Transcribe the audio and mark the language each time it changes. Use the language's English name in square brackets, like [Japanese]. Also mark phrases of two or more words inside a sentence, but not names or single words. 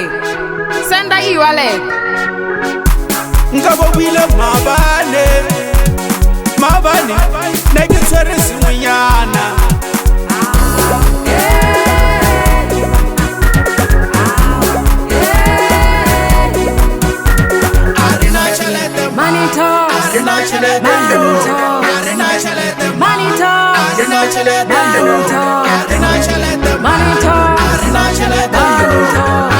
[Tswana] Senda e-wallet. Nka bo bile mabane ne ke tshwere sengwenyana. [English] Money talk, money talk, money talk, money talk.